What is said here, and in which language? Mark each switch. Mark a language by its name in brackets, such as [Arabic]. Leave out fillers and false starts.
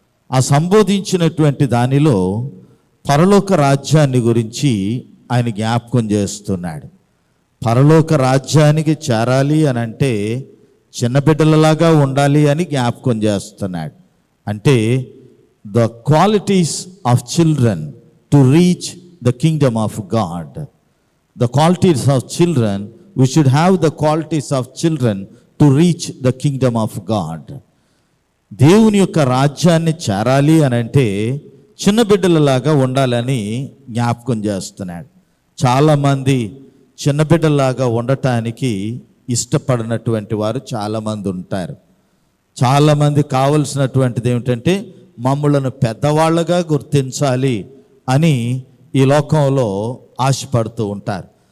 [Telugu] ఆ సంబోధించినటువంటి దానిలో పరలోక రాజ్యాన్ని గురించి ఆయన జ్ఞాపకం చేస్తున్నాడు. పరలోక రాజ్యానికి చేరాలి అని అంటే చిన్న బిడ్డలలాగా ఉండాలి అని జ్ఞాపకం చేస్తున్నాడు. [English] అంటే the qualities of children to reach the kingdom of God. The qualities of children, we should have the qualities of children to reach the kingdom of God. [Telugu] దేవుని యొక్క రాజ్యాన్ని చేరాలి అని అంటే చిన్న బిడ్డలలాగా ఉండాలని జ్ఞాపకం చేస్తున్నాడు. చాలామంది చిన్న బిడ్డలాగా ఉండటానికి ఇష్టపడినటువంటి వారు చాలామంది ఉంటారు. చాలామంది కావలసినటువంటిది ఏమిటంటే మమ్ములను పెద్దవాళ్ళగా గుర్తించాలి అని ఈ లోకంలో ఆశపడుతూ ఉంటారు.